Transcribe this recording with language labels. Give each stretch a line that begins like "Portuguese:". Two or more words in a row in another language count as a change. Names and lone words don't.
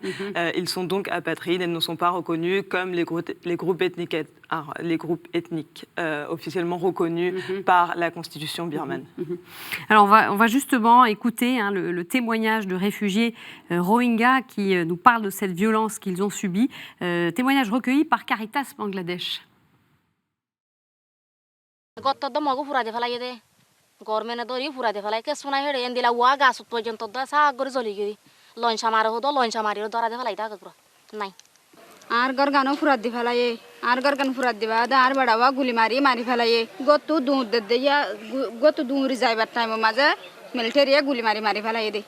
French: Ils sont donc apatrides et ne sont pas reconnus comme les groupes ethniques officiellement reconnus par la constitution birmane. Alors on va justement écouter le témoignage de réfugiés Rohingyas qui nous parlent de cette violence qu'ils ont subie. Témoignage recueilli par Caritas Bangladesh.
Rohingya: আর গরগানো ফুরাত দি ফেলায়ে আর গরগান ফুরাত দিবা আর বাড়াওয়া গুলি মারি ফেলায়ে গতু দুধ দিয়া গতু দুরি যাইবার টাইম মাঝে মিলিটারিয়া গুলি মারি ফেলায়ে দে